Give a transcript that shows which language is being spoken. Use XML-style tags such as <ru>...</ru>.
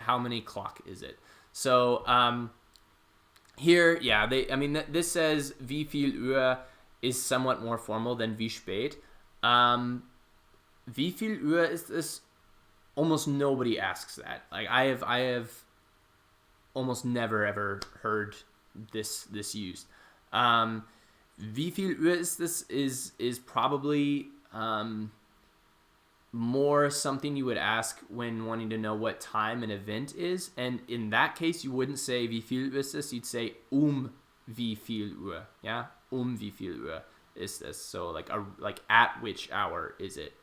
<en>How many clock is it? So here, yeah, this says</en> <de>wie viel Uhr</de> <en>is somewhat more formal than</en> <de>wie spät. Wie viel Uhr ist es?</de> <en>Almost nobody asks that. Like I have almost never ever heard this used.</en> <de>Wie viel Uhr ist es</de> <en>is probably more something you would ask when wanting to know what time an event is. And in that case, you wouldn't say</en> <de>wie viel ist es,</de> <en>you'd say</en> <de>wie viel Uhr.</de> <en>Yeah,</en> <de>wie viel Uhr ist es.</de> <en>So like at which hour is it?</en>